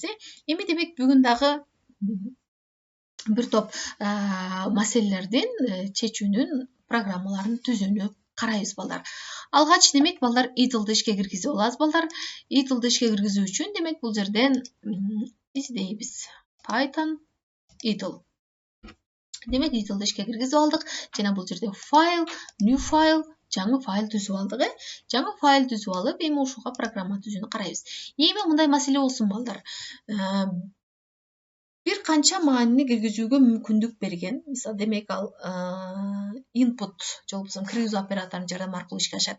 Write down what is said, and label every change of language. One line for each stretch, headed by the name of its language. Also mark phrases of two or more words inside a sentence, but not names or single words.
Kyrgyz: Эми демек бүгүн дагы бир топ маселелердин чечүүнүн программаларын түзүүнү карайбыз балдар. Алгач демек балдар idle'ды ишке киргизип алабыз балдар. Idle'ды ишке киргизүү үчүн демек бул жерден издейбиз. Python idle. Демек idle'ды ишке киргизип алдык. Жана бул жерде
English: file, new file,
Kyrgyz: жаңы файл түзүп алдык. Жаңы файл түзүп алып, эми ушуга программа түзүүнү карайбыз. Эми мындай маселе болсун балдар. Бир канча маанини киргизүүгө мүмкүндүк берген. Мисалы, демек ал input же болбосо киргизүү операторунун жардамы аркылуу ишке ашат.